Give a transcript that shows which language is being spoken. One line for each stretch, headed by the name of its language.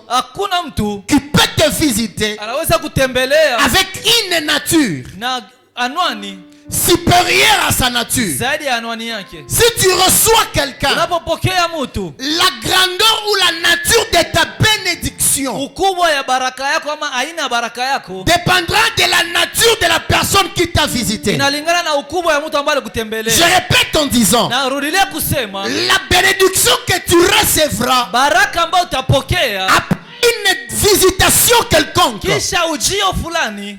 Swahili: Hakuna mtu
French: qui peut te visiter
Swahili: anaweza kutembelea
French: avec une nature
Swahili: na anwani
French: supérieure à sa nature.
Swahili: zaidi ya anwani yake.
French: Si tu reçois quelqu'un,
Swahili: Unapopokea mtu,
French: la grandeur ou la nature de ta bénédiction
Swahili: ukubwa ya baraka yako ama aina ya baraka yako
French: dépendra de la nature de la personne qui t'a visité.
Swahili: inalingana na ukubwa ya mtu ambaye
French: Je
Swahili: alikutembelea.
French: répète en disant,
Swahili: Na rudilia kusema
French: la bénédiction que tu recevras
Swahili: baraka ambayo utapokea
French: après une visitation quelconque
Swahili: kisha ujio fulani